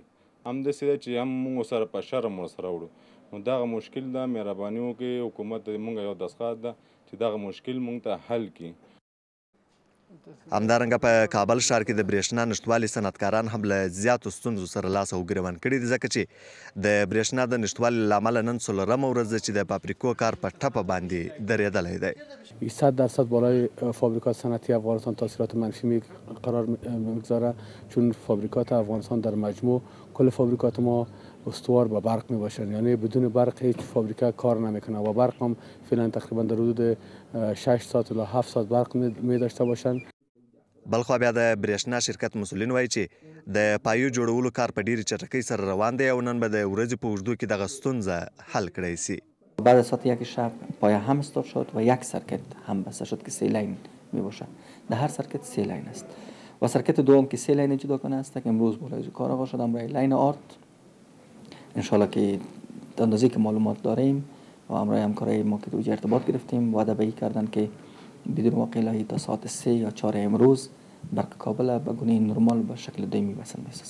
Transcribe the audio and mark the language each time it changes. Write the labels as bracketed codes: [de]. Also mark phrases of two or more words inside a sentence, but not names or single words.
[ps] همداسې ده چې هم موږ سره په شرم ورسره وړو. نو دغه مشکل ده، مهرباني وکړئ حکومت موږ یو دستخط ده چې دغه مشکل موږ ته حل کړي. همدارنګه په کابل ښار کې د برېښنا نشتوالي صنعتکاران هم له زیاتو ستونزو سره لاس او ګرېوان کړي دي، ځکه چې د برېښنا د نشتوالي له امله نن 14مه ورځ ده چې د فابریکو کار په ټپه باندې درېدلی دی. [fa] 100% بالای فابریکات صنعتی افغانستان تاثیرات منفی قرار میگذاره، چون فابریکات افغانستان در مجموع کل فابریکات ما استوار به برق می باشند، یعنی بدون برق هیچ فابریکه کار نمیکنه و برق هم فعلا تقریبا در حدود 6 ساعت الی 7 ساعت برق می داشته باشند. [ps] بلخوا بیا د برېښنا شرکت مسئولین وایي چې د پایو جوړولو کار په ډېرې چټکۍ سره روان دی او نن به د ورځې په اوږدو کې دغه ستونزه حل کړی شي. [fa] بعد از ساعت 1 شب پایه هم استارت شد و یک سرکت هم بسته شد که 3 لاین می باشه. در هر سرکت 3 لاین است و سرکت دوم که 3 لاین جدا کنه است که امروز بالای کار آغاز شد. امروز لاین آرت انشالله که اندازه که معلومات داریم و امروز همکارای ما که دوجه ارتباط گرفتیم وعده به کردن که بدون واقعی تا ساعت 3 یا 4 امروز برق کابل به گونه نرمال به شکل دائمی بسنده می‌سازند.